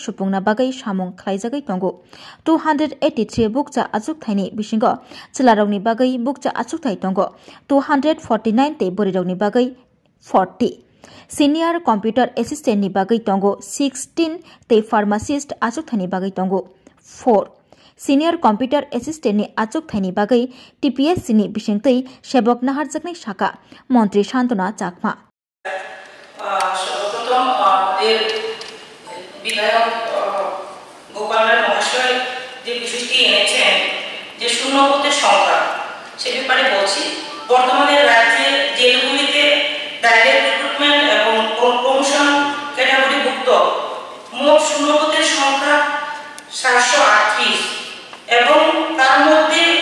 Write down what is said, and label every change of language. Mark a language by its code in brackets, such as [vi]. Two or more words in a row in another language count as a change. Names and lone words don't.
[trp] supongna bagai samung khlaijagai tongo 283 bukja achuk thai ni bisingo chilarokni bagai bukja achuk thai tongo 249 te borirokni bagai 40 [en] Senior Computer Assistant [trp] ni bagai tongo 16 te Pharmacist achuk thani bagai tongo 4 [en] Senior Computer Assistant [trp] ni achuk thani bagai TPS ni bisingtei sebok nahar jaknai shaka Montri Shantona Chakma [bn] সর্বপ্রথম আমাদের বিধায়ক গোপাল রায় মহাশয় যে বিষয়টি এনেছেন যে শূন্যপদের সংখ্যা সে ব্যাপারে বলছি বর্তমানে রাজ্যে জেলগুলিতে [en] direct recruitment [bn] এবং প্রমোশন ক্যাটাগরিভুক্ত মোট শূন্যপদের সংখ্যা 738 এবং তার মধ্যে